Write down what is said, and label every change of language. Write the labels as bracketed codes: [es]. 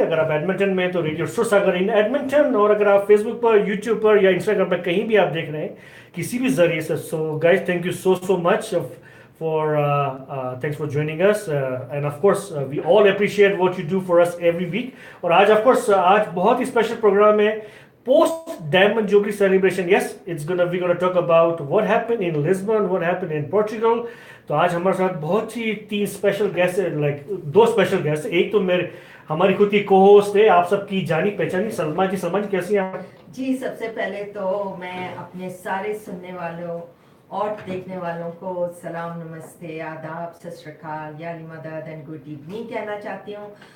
[hi] अगर आप एडमिंटन में हैं तो रेडियो सुरसागर इन एडमिंटन, और अगर आप फेसबुक पर, यूट्यूब पर या इंस्टाग्राम पर कहीं भी आप देख रहे हैं किसी भी जरिए से, [en] So guys thank you so much for thanks for joining us and of course we all appreciate what you do for us every week। [hi] और आज [en] of course [hi] आज बहुत ही स्पेशल प्रोग्राम है [en] post Diamond Jubilee celebration। yes, we're gonna talk about what happened in Lisbon, what happened in Portugal। [hi] तो आज हमारे साथ बहुत ही 3 special guest, like 2 special guest. एक तो मेरे हमारी खुद की को होस्ट है, आप सबकी जानी पहचानी सलमा जी। सलमा जी कैसी हैं आप? जी, सबसे पहले तो मैं अपने सारे सुनने वालों और देखने वालों को सलाम, नमस्ते, आदाब, सत श्री अकाल, याली मदद एंड गुड इवनिंग कहना चाहती हूँ।